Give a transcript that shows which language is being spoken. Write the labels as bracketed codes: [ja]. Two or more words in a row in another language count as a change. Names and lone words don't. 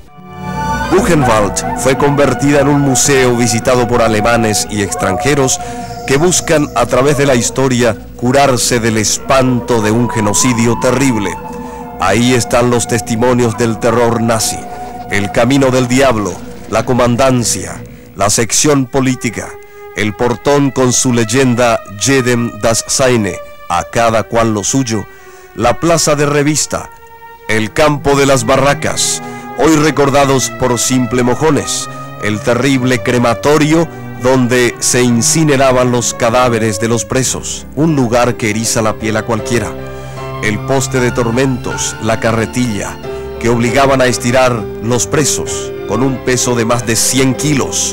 [es] Buchenwald fue convertida en un museo visitado por alemanes y extranjeros que buscan a través de la historia curarse del espanto de un genocidio terrible. Ahí están los testimonios del terror nazi, el camino del diablo, la comandancia, la sección política, el portón con su leyenda [de] Jedem das seine, [es] a cada cual lo suyo, la plaza de revista, el campo de las barracas, hoy recordados por simple mojones, el terrible crematorio donde se incineraban los cadáveres de los presos, un lugar que eriza la piel a cualquiera, el poste de tormentos, la carretilla, que obligaban a estirar los presos con un peso de más de 100 kilos.